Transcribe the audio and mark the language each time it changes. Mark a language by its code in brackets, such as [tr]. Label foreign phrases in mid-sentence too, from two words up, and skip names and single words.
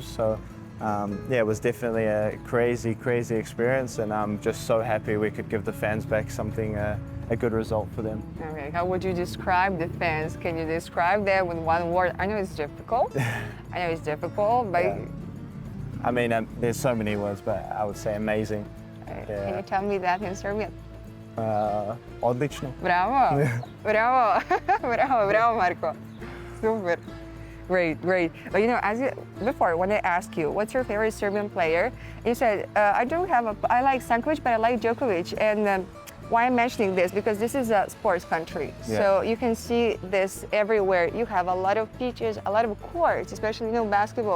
[en] So it was definitely a crazy experience, and I'm just so happy we could give the fans back something, a good result for them. Okay, how would you describe the fans? Can you describe them with one word? I know it's difficult. But I mean, there's so many words, but I would say amazing. Can you tell me that in Serbian? [sr] Odlično. [en] Bravo, bravo, Marko. Super. Great. But you know, before, when I asked you, what's your favorite Serbian player? You said, I like Stanković, but I like Djokovic. And why I'm mentioning this? Because this is a sports country. So you can see this everywhere. You have a lot of pitches, a lot of courts, especially, you know, basketball.